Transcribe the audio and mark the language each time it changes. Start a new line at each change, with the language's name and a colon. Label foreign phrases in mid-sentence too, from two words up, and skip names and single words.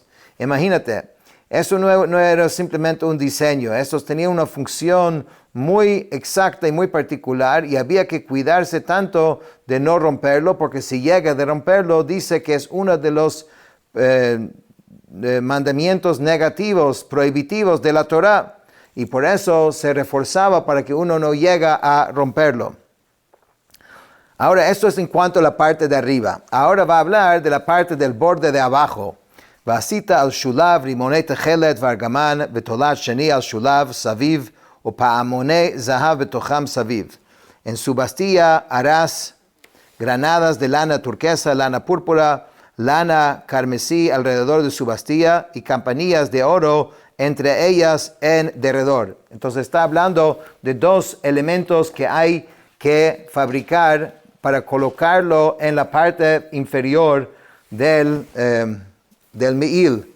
Spanish: Imagínate, eso no era simplemente un diseño, estos tenían una función muy exacta y muy particular y había que cuidarse tanto de no romperlo, porque si llega de romperlo, dice que es uno de los mandamientos negativos, prohibitivos de la Torah, y por eso se reforzaba para que uno no llegue a romperlo. Ahora, esto es en cuanto a la parte de arriba. Ahora va a hablar de la parte del borde de abajo.
Hebrew: ועשית על שוליו רמני תכלת וארגמן ותולעת שני על שוליו סביב ופעמני זהב בתוכם סביב.
Spanish: En su bastilla harás granadas de lana turquesa, lana púrpura, lana carmesí alrededor de su bastilla y campanillas de oro entre ellas en derredor. Entonces está hablando de dos elementos que hay que fabricar para colocarlo en la parte inferior del Me'il.